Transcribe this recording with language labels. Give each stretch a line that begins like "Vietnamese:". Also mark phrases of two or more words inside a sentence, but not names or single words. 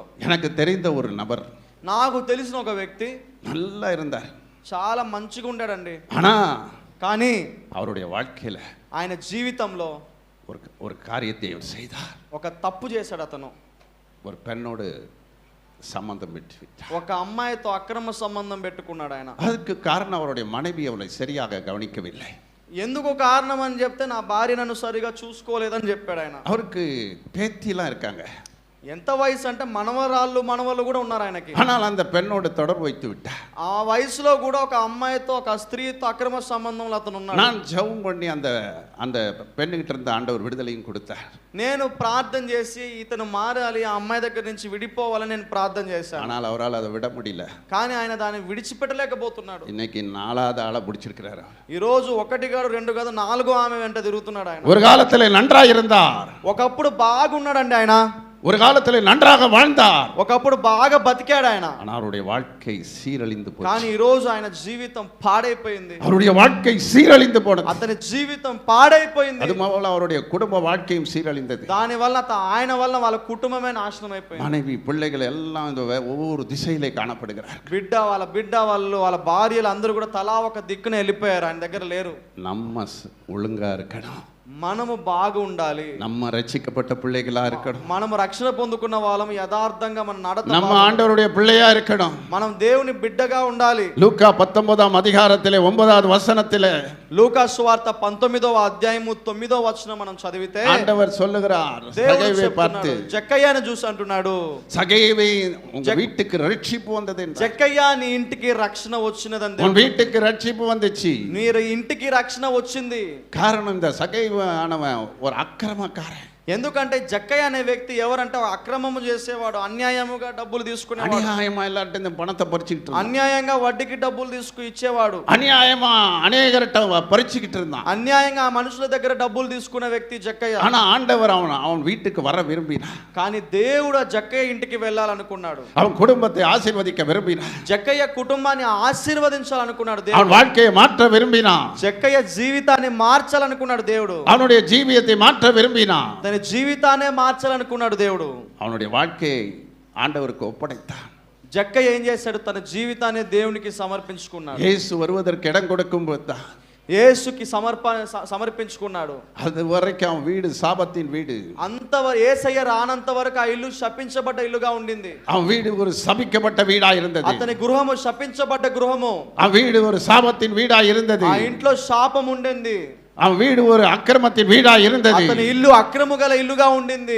Tamil: எனக்கு தெரிந்த ஒரு நபர்,
Telugu: నాకు తెలిసిన ఒక వ్యక్తి
Tamil: நல்லா இருந்தார்,
Telugu: చాలా మంచిగా ఉండాడండి.
Tamil: ஆனா
Telugu: కానీ
Tamil: அவருடைய வாழ்க்கையில
Telugu: ఆయన జీవితంలో
Tamil: ஒரு காரியத்தை அவர் செய்தார்.
Telugu: ఒక తప్పు చేశాడు. అతను
Tamil: ஒரு பெண்ணோடு சம்பந்தம் பெற்று
Telugu: ఒక అమ్మాయితో అక్రమ సంబంధం పెట్టుకున్నాడు ఆయన.
Tamil: அதுக்கு காரணம் அவருடைய மனைவி அவளை சரியாக கவனிக்கவில்லை.
Telugu: ఎందుకు కారణం అని చెప్తే, నా భార్య నన్ను సరిగా చూసుకోలేదని చెప్పాడు ఆయన.
Tamil: அவருக்கு பேத்திலாம் இருக்காங்க.
Telugu: ఎంత వయసు అంటే మనవళ్ళు కూడా ఉన్నారు ఆయనకి.
Tamil: ஆனால் அந்த பெண்ணோடு தொடர்பு வைத்து விட்டார்.
Telugu: ఆ వయసులో కూడా ఒక అమ్మాయితో ఒక స్త్రీతో అక్రమ సంబంధంలో అతను ఉన్నాడు.
Tamil: நான் ஜெபம் பண்ணி அந்த அந்த பெண்ணுகிட்ட இருந்த ஆண்டவர் விடுதலையும் கொடுத்தார்.
Telugu: నేను ప్రార్థన చేసి ఇతను మారాలి, ఆ అమ్మాయి దగ్గర నుంచి విడిపోవాలని నేను ప్రార్థన చేశాను.
Tamil: ஆனால் அவரால் அதை விட முடியல.
Telugu: కానీ ఆయన దాన్ని విడిచిపెట్టలేకపోతున్నాడు.
Tamil: இன்னைக்கு 4வது ஆளை பிடிச்சிருக்கிறாரு.
Telugu: ఈ రోజు 1 కాదు 2 కాదు 4 ఆమె వెంట తిరుగుతున్నాడు ఆయన.
Tamil: ஒரு காலத்தில் நன்றாக இருந்தார்.
Telugu: ఒకప్పుడు బాగున్నాడండి ఆయన.
Tamil: ஒரு காலத்தில் நன்றாக வாழ்ந்தார்.
Telugu: ఒకప్పుడు బాగా బతికాడు ఆయన.
Tamil: ஆனால் அவருடைய வாழ்க்கை சீரழிந்து போச்சு.
Telugu: కానీ ఈ రోజు ఆయన జీవితం పాడైపోయింది.
Tamil: அவருடைய வாழ்க்கை சீரழிந்து போனது.
Telugu: అతని జీవితం పాడైపోయింది.
Tamil: அதுபோல அவருடைய குடும்ப வாழ்க்கையும் சீரழிந்தது.
Telugu: దాని వల్ల ఆయన వల్ల వాళ్ళ కుటుంబమే నాశనం అయిపోయింది.
Tamil: மனைவி பிள்ளைகள் எல்லாம் இந்த ஒவ்வொரு திசையிலே காணப்படுகிறார்.
Telugu: బిడ్డ వాళ్ళ భార్యలు అందరూ కూడా తలా ఒక దిక్కున వెళ్ళిపోయారు, ఆయన దగ్గర లేరు.
Tamil: நம்ம ஒழுங்கா இருக்கணும்.
Telugu: మనము బాగా ఉండాలి.
Tamil: நம்ம ரட்சிக்கப்பட்ட பிள்ளைகளா இருக்கணும்.
Telugu: మనము రక్షణ పొందుకున్న వాళ్ళం యథార్థంగా మన నడత,
Tamil: நம்ம ఆండవருடைய பிள்ளையா இருக்கணும்.
Telugu: మనం దేవుని బిడ్డగా ఉండాలి.
Tamil: லூக்கா 19ஆம் அதிகாரத்திலே 9வது வசனத்திலே,
Telugu: లూకా సువార్త 19వ అధ్యాయము 9వ వచనం మనం చదివితే
Tamil: ஆண்டவர் சொல்லுகிறார்,
Telugu: దేవుడు
Tamil: சகேவை பார்த்து,
Telugu: చెప్తున్నాడు, జక్కయ్యను చూసి అంటున్నాడు,
Tamil: சகேவை உங்க வீட்டுக்கு ரட்சிப்பு வந்தது என்றார்.
Telugu: జక్కయ్య నీ ఇంటికి రక్షణ వచ్చినదని.
Tamil: உன் வீட்டுக்கு ரட்சிப்பு வந்துச்சு.
Telugu: నీ ఇంటికి రక్షణ వచ్చింది.
Tamil: காரணம் இந்த சகேவை ஆனவன் ஒரு அக்கிரமக்காரன்.
Telugu: ఎందుకంటే జక్కయ్య అనే వ్యక్తి ఎవరంటే అక్రమము చేసేవాడు, అన్యాయముగా డబ్బులు తీసుకునేవాడు,
Tamil: அநியாயமா எல்லார்ட்ட பணத்தை பறிச்சுக்கிட்டு இருந்தான்.
Telugu: అన్యాయంగా వడ్డీకి డబ్బులు తీసుకు ఇచ్చేవాడు,
Tamil: அநியாயமா அநேகர்ட்ட பறிச்சுக்கிட்டு இருந்தான்.
Telugu: అన్యాయంగా ఆ మనుషుల దగ్గర డబ్బులు తీసుకునే వ్యక్తి జక్కయ్య.
Tamil: ஆனா ஆண்டவர் அவன் வீட்டுக்கு வர விரும்பினார்.
Telugu: కానీ దేవుడు జక్కయ్య ఇంటికి వెళ్ళాలనుకున్నాడు.
Tamil: அவன் குடும்பத்தை ஆசீர்வதிக்க விரும்பினார்.
Telugu: జక్కయ్య కుటుంబాన్ని ఆశీర్వదించాలనుకున్నాడు దేవుడు.
Tamil: அவன் வாழ்க்கையை மாற்ற விரும்பினான்.
Telugu: జక్కయ్య జీవితాన్ని మార్చాలనుకున్నాడు దేవుడు.
Tamil: அவனுடைய ஜீவியத்தை மாற்ற விரும்பினான்.
Telugu: తన జీవితాన్నే మార్చాలనుకున్నాడు దేవుడు.
Tamil: அவனுடைய வாழ்க்கையை ஆண்டவருக்கு ஒப்படைத்தான்.
Telugu: జక్కయ్య ఏం చేశాడు? తన జీవితాన్ని దేవునికి సమర్పించుకున్నాడు.
Tamil: இயேசு வருவதற்கு இடம் கொடுக்கும்போது தான்
Telugu: యేసుకి సమర్పించుకున్నాడు.
Tamil: அது வரைக்கும் அவன் வீடு சாபத்தின் வீடு.
Telugu: అంతవరకు యేసయ్య రానంత వరకు ఆ ఇల్లు శపించబడ్డ ఇల్లుగా ఉండింది.
Tamil: அவன் வீடு ஒரு சபிக்கப்பட்ட வீடா இருந்தது.
Telugu: అతని గృహము శపించబడ్డ గృహము.
Tamil: அவன் வீடு ஒரு சாபத்தின் வீடா இருந்தது.
Telugu: ఆ ఇంట్లో శాపం ఉండింది.
Tamil: அவன் வீடு ஒரு அக்கிரமத்தின் வீடா இருந்தது.
Telugu: అతని ఇల్లు అక్రమ గల ఇల్లుగా ఉండింది.